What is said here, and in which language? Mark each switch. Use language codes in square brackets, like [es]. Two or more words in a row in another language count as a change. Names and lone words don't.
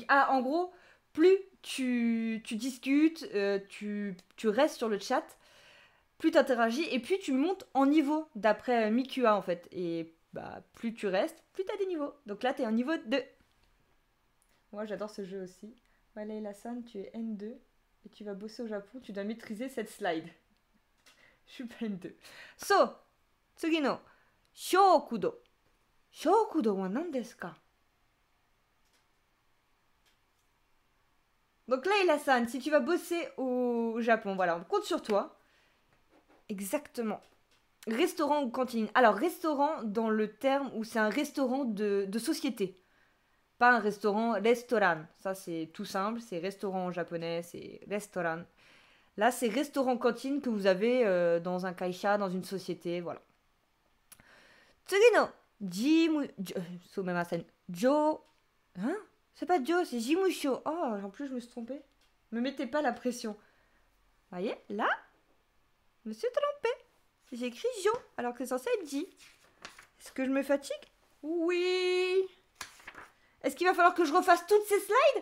[fr] Ah, en gros, plus tu discutes, tu restes sur le chat, plus tu interagis, et puis tu montes en niveau d'après Mikua en fait. Et bah, plus tu restes, plus tu as des niveaux. Donc là, tu es en niveau 2. Moi, j'adore ce jeu aussi. Walei Lassan, tu es N2 et tu vas bosser au Japon, tu dois maîtriser cette slide. Je suis pas N2. So, [ja] 次の食堂. 食堂は何ですか? [fr] Donc là, Lassan, si tu vas bosser au Japon, voilà, on compte sur toi. Exactement. Restaurant ou cantine. Alors, restaurant dans le terme où c'est un restaurant de société. Pas un restaurant. Ça, c'est tout simple. C'est restaurant en japonais, c'est restaurant. Là, c'est restaurant-cantine que vous avez dans un kaisha, dans une société, voilà. [ja] 次の事務... Sumimasen. [fr] Jo... Hein? C'est pas Jo, c'est Jimusho. Oh, en plus, je me suis trompée. Me mettez pas la pression. Voyez, là, je me suis trompée. J'ai écrit Jo, alors que c'est censé être J. Est-ce que je me fatigue? Oui. Est-ce qu'il va falloir que je refasse toutes ces slides?